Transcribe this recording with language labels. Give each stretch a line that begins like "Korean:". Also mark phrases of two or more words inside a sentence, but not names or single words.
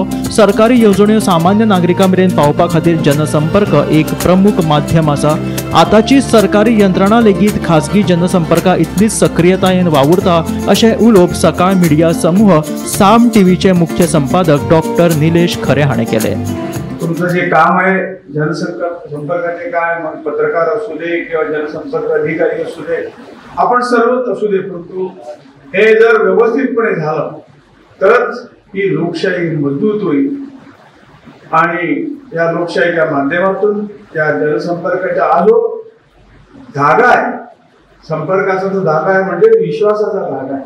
Konkani: सरकारी येवजण्यो सामान्य नागरिकां मेरेन पावपा खातीर जनसंपर्क एक प्रमुख माध्यम आसा. आतांची सरकारी यंत्रणा लेगीत खासगी जनसंपर्का इतलीच सक्रियतायेन वावुरता अशें उलोवप सकाळ मिडिया समूह साम टीव्हीचे मुख्य संपादक डॉ. निलेश खरे हाणें केले.
Marathi: तुमचं जे काम आहे जनसंपर्काचे काय मग पत्रकार असू दे किंवा जनसंपर्क अधिकारी असू दे आपण सर्वच असू दे, परंतु हे जर व्यवस्थितपणे झालं तरच ही लोकशाही मजबूत होईल आणि या लोकशाहीच्या माध्यमातून त्या जनसंपर्काचा हा जो धागा आहे, संपर्काचा जो धागा आहे म्हणजे विश्वासाचा धागा आहे.